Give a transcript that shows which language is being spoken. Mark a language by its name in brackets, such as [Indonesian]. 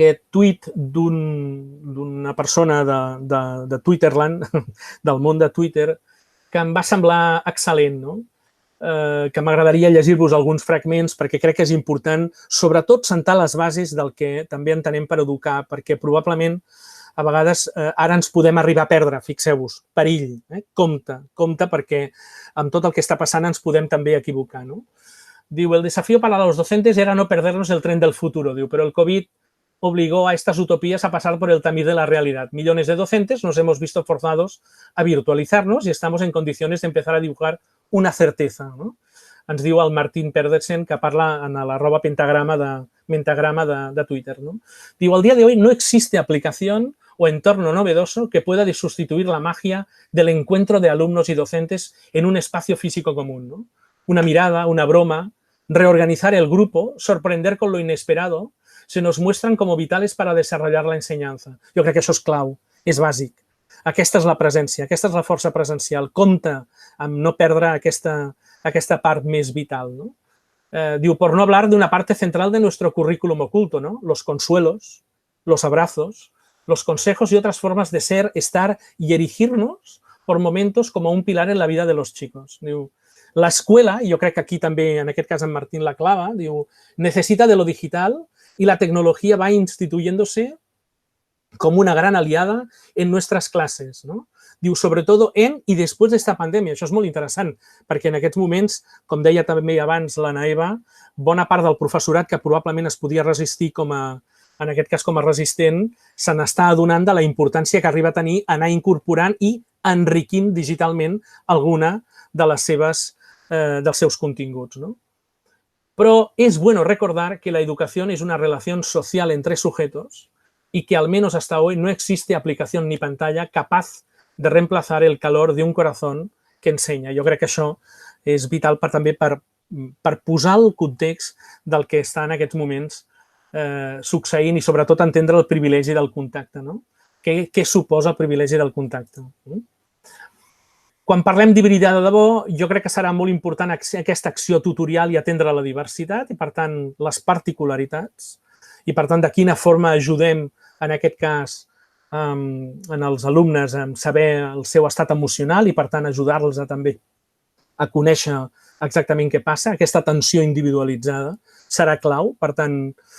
[Catalan] tuit d'una persona de Twitterland, del món de Twitter, que em va semblar excel·lent, que m'agradaria llegir-vos alguns fragments perquè crec que és important, sobretot, sentar les bases del que també entenem per educar, perquè probablement a vegades ara ens podem arribar a perdre, fixeu-vos, perill, compte perquè amb tot el que està passant ens podem també equivocar. [Spanish] Diu, el desafío para los docentes era no perdernos el tren del futuro, diu, pero el COVID obligó a estas utopías a pasar por el tamiz de la realidad. Millones de docentes nos hemos visto forzados a virtualizarnos y estamos en condiciones de empezar a dibujar una certeza. [Catalan] Ens diu el Martín Pedersen, que parla en @pentagrama de Twitter. [Spanish] Diu, al día de hoy no existe aplicación o entorno novedoso que pueda sustituir la magia del encuentro de alumnos y docentes en un espacio físico común. Una mirada, una broma, reorganizar el grupo, sorprender con lo inesperado, se nos muestran como vitales para desarrollar la ensenyanza. [Catalan] Jo crec que això és clau, és bàsic. Aquesta és la presència, aquesta és la força presencial. Compte amb no perdre aquesta part més vital. [Spanish] Diu, por no hablar de una parte central de nuestro currículum oculto, los consuelos, los abrazos, los consejos y otras formas de ser, estar y erigirnos por momentos como un pilar en la vida de los chicos. Diu, la escuela, [Catalan] i jo crec que aquí també, en aquest cas en Martín la clava, diu, [Spanish] necesita de lo digital y la tecnología va instituyéndose como una gran aliada en nuestras clases. Diu, sobre todo en y después de esta pandèmia. [Catalan] Això és molt interessant, perquè en aquests moments, com deia també abans l'Anna Eva, bona part del professorat que probablement es podia resistir en aquest cas com a resistent, se n'està adonant de la importància que arriba a tenir anar incorporant i enriquint digitalment alguna dels seus continguts. [Spanish] Pero es bueno recordar que la educación es una relación social entre sujetos y que al menos hasta hoy no existe aplicación ni pantalla capaz de reemplazar el calor de un corazón que ensenya. [Catalan] Jo crec que això és vital també per posar el context del que està en aquests moments succeint i sobretot entendre el privilegi del contacte. Què suposa el privilegi del contacte? Quan parlem d'hibridar de debò, jo crec que serà molt important aquesta acció tutorial i atendre la diversitat i, per tant, les particularitats i, per tant, de quina forma ajudem, en aquest cas, en els alumnes a saber el seu estat emocional i, per tant, ajudar-los també a conèixer exactament què passa. Aquesta atenció individualitzada serà clau. Per tant,